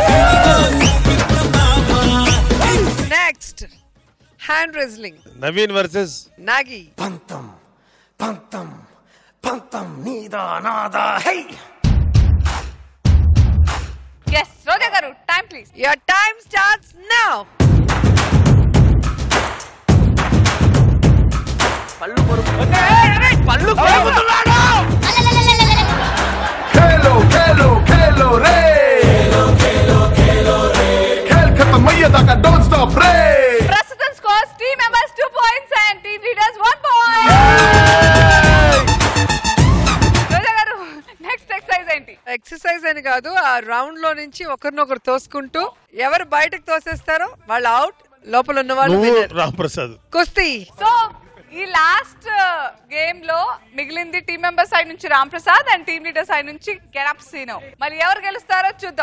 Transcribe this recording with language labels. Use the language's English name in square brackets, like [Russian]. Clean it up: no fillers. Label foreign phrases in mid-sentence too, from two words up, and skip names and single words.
[English] Next hand wrestling. [Telugu] నవీన్ వర్సెస్ నాగి. పంతం పంతం పంతం నీదా నాదా హై. yes రోజా గారు [English] time please. Your time starts now. [Telugu] పళ్ళు కొరుకుతున్నాడు. [Hindi] खेलो खेलो खेलो रे खेल खत्म मैया का [English] don't stop [Hindi] रे. [English] ప్రస్తుతం scores team members 2 points and team leaders 1 point. [Telugu] రోజా గారు [English] next exercise [Telugu] ఏంటి? ఎక్సర్సైజ్ అని కాదు, ఆ రౌండ్ లో నుంచి ఒకరినొకరు తోసుకుంటూ ఎవరు బయటకు తోసేస్తారో వాళ్ళు అవుట్, లోపల ఉన్న వాళ్ళు విన్నర్. రాంప్రసాద్ కుస్తీ. సో ఈ [English] last game [Telugu] లో మిగిలింది [English] team member side [Telugu] నుంచి రామ్ ప్రసాద్ [English] and team leader side [Telugu] నుంచి గెటప్ సీను. మరి ఎవరు గెలుస్తారో చూద్దాం.